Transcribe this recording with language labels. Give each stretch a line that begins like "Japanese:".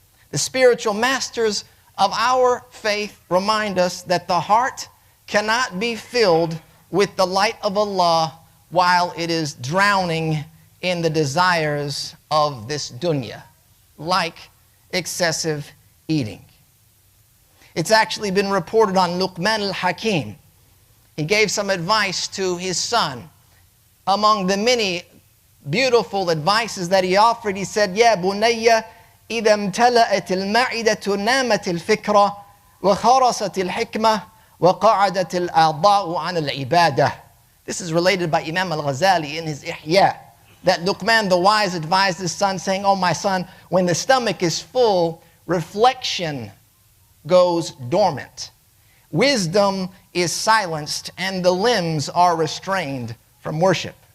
English: The spiritual masters of our faith remind us that the heart cannot be filled with the light of Allah while it is drowning in the desires of this dunya, like excessive eating. It's actually been reported on Luqman al-Hakim. He gave some advice to his son. Among the many beautiful advices that he offered, he said,
Arabic: "Ya bunayya, إذا امتلأت المعدة نامت الفكرة وخرست الحكمة وقعدت الأعضاء عن العبادة.
English: This is related by Imam al-Ghazali in his Ihya, that Luqman the wise advised his son, saying, "Oh my son, when the stomach is full, reflection goes dormant. Wisdom is silenced and the limbs are restrained from worship."